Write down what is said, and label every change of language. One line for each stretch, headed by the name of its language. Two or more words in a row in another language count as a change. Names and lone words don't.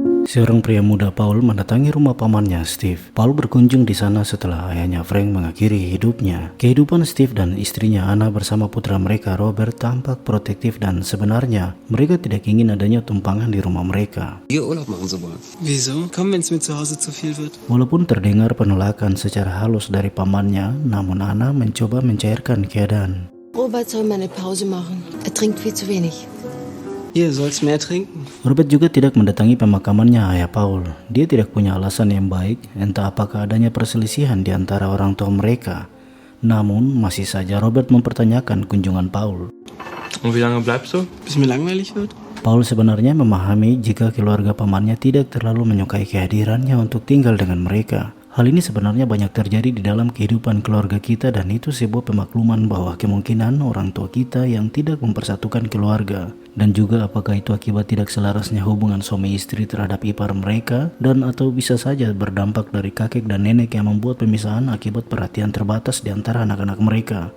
Indonesian: Seorang pria muda Paul mendatangi rumah pamannya Steve. Paul berkunjung di sana setelah ayahnya Frank mengakhiri hidupnya. Kehidupan Steve dan istrinya Anna bersama putra mereka Robert tampak protektif dan sebenarnya mereka tidak ingin adanya tumpangan di rumah mereka.
German: Hier Urlaub machen zu wollen. Wieso? Komm, wenn's mir zu Hause zu viel wird.
Indonesian: Walaupun terdengar penolakan secara halus dari pamannya, namun Anna mencoba mencairkan keadaan.
German: Robert soll mal eine Pause machen. Er trinkt viel zu wenig. Hier, sollst mehr trinken.
Indonesian: Robert juga tidak mendatangi pemakamannya ayah Paul. Dia tidak punya alasan yang baik, entah apakah adanya perselisihan di antara orang tua mereka. Namun, masih saja Robert mempertanyakan kunjungan Paul.
German: Und wie lange bleibst du? Bis mir langweilig wird.
Indonesian: Paul sebenarnya memahami jika keluarga pamannya tidak terlalu menyukai kehadirannya untuk tinggal dengan mereka. Hal ini sebenarnya banyak terjadi di dalam kehidupan keluarga kita dan itu sebuah pemakluman bahwa kemungkinan orang tua kita yang tidak mempersatukan keluarga dan juga apakah itu akibat tidak selarasnya hubungan suami istri terhadap ipar mereka dan atau bisa saja berdampak dari kakek dan nenek yang membuat pemisahan akibat perhatian terbatas di antara anak-anak mereka.